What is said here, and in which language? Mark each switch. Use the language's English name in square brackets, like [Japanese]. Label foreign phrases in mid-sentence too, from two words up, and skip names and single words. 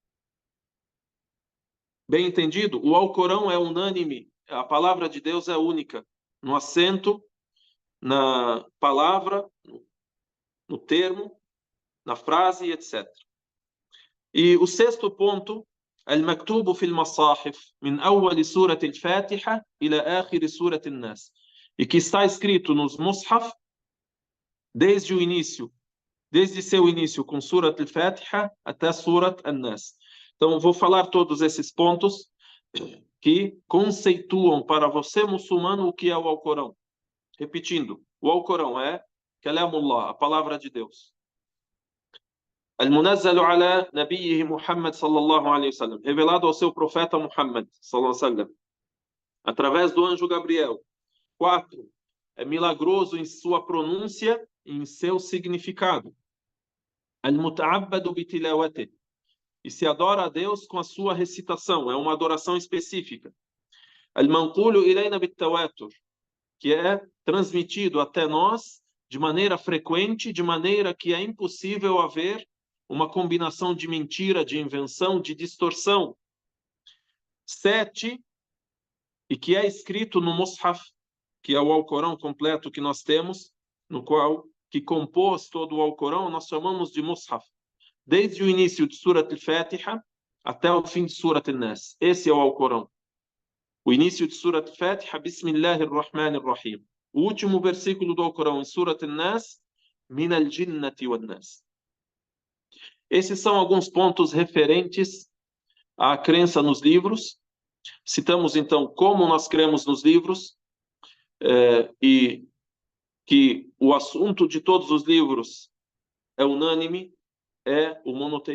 [Portuguese] Bem entendido? O Alcorão é unânime. A palavra de Deus é única. No acento, na palavra, no termo, na frase, etc. E o sexto ponto, [Arabic] المكتوب في المصاحف من أول سورة الفاتحة إلى آخر سورة الناس. [Portuguese] E que está escrito nos mushaf desde o início, desde seu início com Surat al-Fatiha até Surat al-Nas. Então, vou falar todos esses pontos que conceituam para você, muçulmano, o que é o Alcorão. Repetindo, o Alcorão é Kalamullah, a palavra de Deus. [Arabic] المنزل على نبيه محمد صلى الله عليه وسلم, [Portuguese] revelado ao seu profeta Muhammad [Arabic] صلى الله عليه وسلم, [Portuguese] através do anjo Gabriel. 4, é milagroso em sua pronúncia e em seu significado. [Arabic] المتعبد بتلاوته, [Portuguese] e se adora a Deus com a sua recitação, é uma adoração específica. [Arabic] المنقول إلينا بالتواتر, [Portuguese] que é transmitido até nós de maneira frequente, de maneira que é impossível haver uma combinação de mentira, de invenção, de distorção. 7, e que é escrito no Mushaf, que é o Alcorão completo que nós temos, no qual, que compôs todo o Alcorão, nós chamamos de Mushaf. Desde o início de Surat al-Fatiha até o fim de Surat al-Nas. Esse é o Alcorão. O início de Surat al-Fatiha, Bismillahirrahmanirrahim. O último versículo do Alcorão em Surat al-Nas, [Arabic] من الجنة والناس. [Portuguese] Esses são alguns pontos referentes à crença nos livros. Citamos, então, como nós cremos nos livros e que o assunto de todos os livros é unânime, é o monoteísmo,